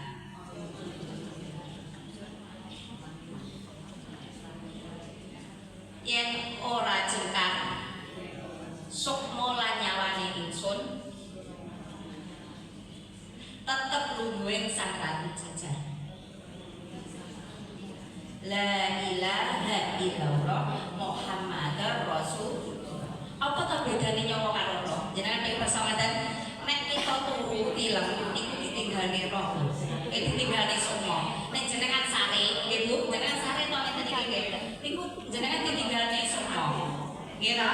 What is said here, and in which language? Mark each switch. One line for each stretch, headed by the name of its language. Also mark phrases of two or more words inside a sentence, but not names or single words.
Javanese: Yen ora jengkar, sukma lan nyawane ingsun tetep lungguhing Sang Ratu Jajar.
Arabic: La ilaha illallah Muhammadar Rasulullah.
Javanese: Apa ta bedane nyawa karo roh? Jenengan nek persawadan nek kita turu tilem niku ditinggalne roh. Ditinggalne sukma. Nek jenengan sare, nggih Bu, jenengan sare to ngeten iki nggih. Niku jenengan ditinggalne sukma. Nggih ta?